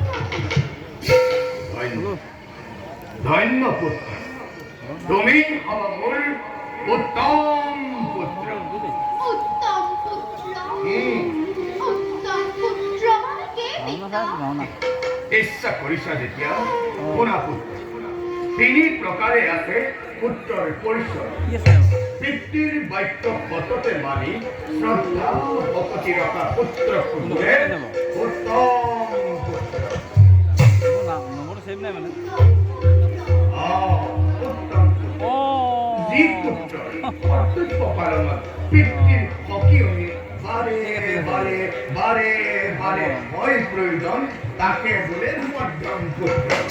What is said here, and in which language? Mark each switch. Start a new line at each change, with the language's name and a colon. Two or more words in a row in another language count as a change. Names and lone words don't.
Bangla: ধন্য পুত্র তুমি আমার উত্তম পুত্র উত্তম পুত্র উত্তম পুত্র মানে কে পিতা
Assamese: ইচ্ছা কৰিছা যেতিয়া শুনা পুত্ৰ তিনি প্ৰকাৰে আছে পুত্ৰৰ পৰিচয় পিতৃৰ বাক্য সততে মানি শ্ৰদ্ধা ভকতি ৰখা পুত্ৰ পুত্ৰে উত্তম পুত্ৰ উত্তম যি পুত্ৰৰ কৰ্তব্য পালনত পিতৃৰ সকিয়নি বাৰে বাৰে বাৰে বাৰে হয় প্ৰয়োজন তাকে বোলে মধ্যম পুত্ৰ